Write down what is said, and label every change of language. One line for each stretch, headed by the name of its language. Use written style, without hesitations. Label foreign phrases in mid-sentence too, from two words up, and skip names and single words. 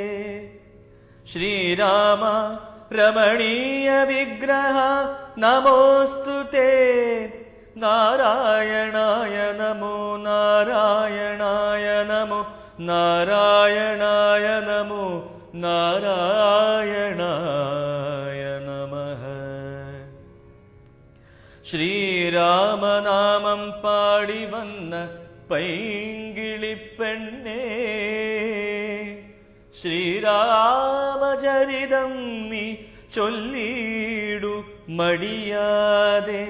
Sanskrit: ಶ್ರೀರಾಮ ರಮಣೀಯ ವಿಗ್ರಹ ನಮೋಸ್ತುತೆ. ನಾರಾಯಣಾಯ ನಮೋ ನಾರಾಯಣಾಯ ನಮೋ ನಾರಾಯಣಾಯ ನಮೋ ನಾರಾಯಣಾಯ ನಮಃ.
Malayalam: ശ്രീരാമനാമം പാടി വന്ന പൈങ്കിളിപ്പെണ്ണേ, ശ്രീരാമചരിതം നീ ചൊല്ലിയിടു മടിയാതെ.